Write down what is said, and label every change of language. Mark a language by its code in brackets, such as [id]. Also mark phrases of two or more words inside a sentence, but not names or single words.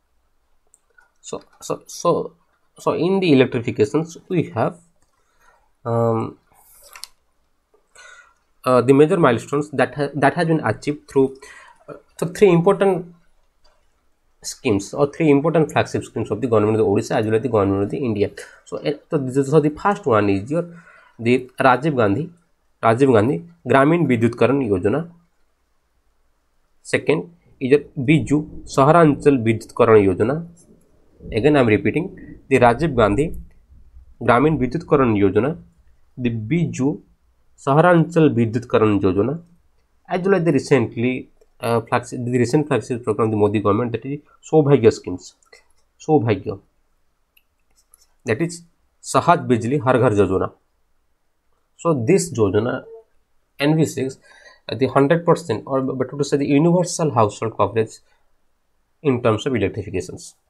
[en] So in the electrifications, we have the major milestones that has been achieved through three important schemes or three important flagship schemes of the government of the Odisha as well as the government of the India. So the first one is the Rajiv Gandhi Gramin Vidyutkaran Yojana. Second is Biju Saharanchal Vidyutkaran Yojana. Again I am repeating, the Rajiv Gandhi Gramin Vidyutkaran Yojana, the Biju Saharanchal Vidyutkaran Yojana, as well as the recent flagship program of the Modi government, that is Saubhagya schemes. Saubhagya, that is Sahaj Bijli Har Ghar Yojana. So this Yojana envisages the 100% or better to say the universal household coverage in terms of electrifications.